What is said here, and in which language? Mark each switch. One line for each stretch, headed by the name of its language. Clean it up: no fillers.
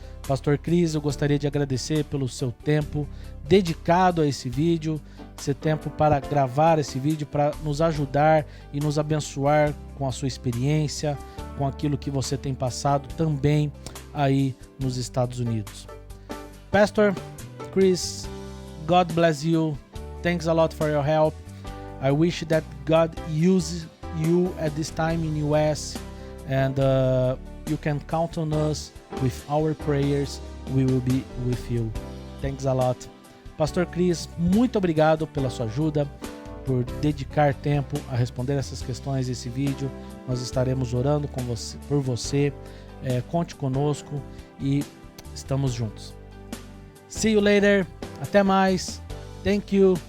Portuguese: Pastor Cris, eu gostaria de agradecer pelo seu tempo dedicado a esse vídeo, seu tempo para gravar esse vídeo, para nos ajudar e nos abençoar com a sua experiência, com aquilo que você tem passado também aí nos Estados Unidos.
English: Pastor Chris, God bless you. Thanks a lot for your help. I wish that God uses you at this time in US, and you can count on us with our prayers. We will be with you. Thanks a lot.
Portuguese: Pastor Chris, muito obrigado pela sua ajuda, por dedicar tempo a responder essas questões desse vídeo. Nós estaremos orando por você. Conte conosco e estamos juntos.
English: See you later.
Portuguese: Até mais.
English: Thank you.